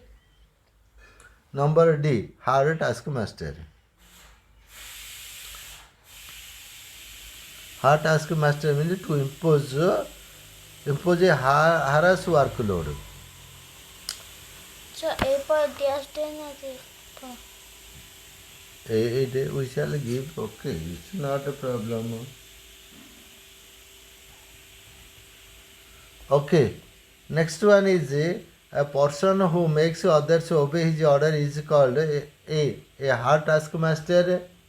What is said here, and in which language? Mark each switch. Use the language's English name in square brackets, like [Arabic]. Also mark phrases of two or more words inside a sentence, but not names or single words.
[English] Number D. Hard taskmaster. Hard taskmaster means to impose a harass workload. [Hindi] So A पर ध्यान देना चाहिए. [English] We shall give. Okay, it's not a problem. Okay, next one is a person who makes others obey his order is called a hard taskmaster.